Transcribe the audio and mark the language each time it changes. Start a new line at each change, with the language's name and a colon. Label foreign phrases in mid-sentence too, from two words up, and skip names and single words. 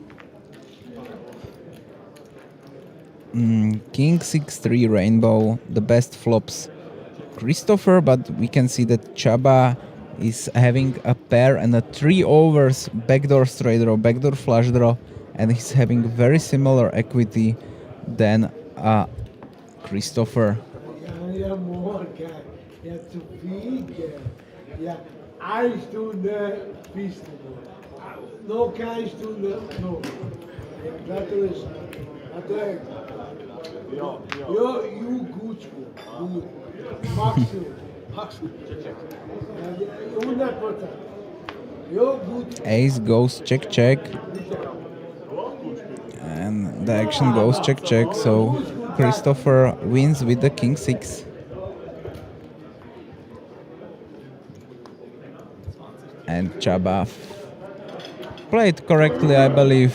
English: King 6-3 rainbow, the best flops Christopher, but we can see that Chaba is having a pair and a 3 overs backdoor straight draw, backdoor flush draw, and he's having very similar equity than Christopher.
German: Ja, morgen. Ja, zu viel. Ja, 1 Stunde bist du. Noch keine Stunde, noch.
Dutch: Dat is. Ja, you goed. Goed. Maximum. 100%. Jo, goed.
English: Ace goes check check. And the action goes check check, so Christopher wins with the King 6. And Chaba played correctly, I believe.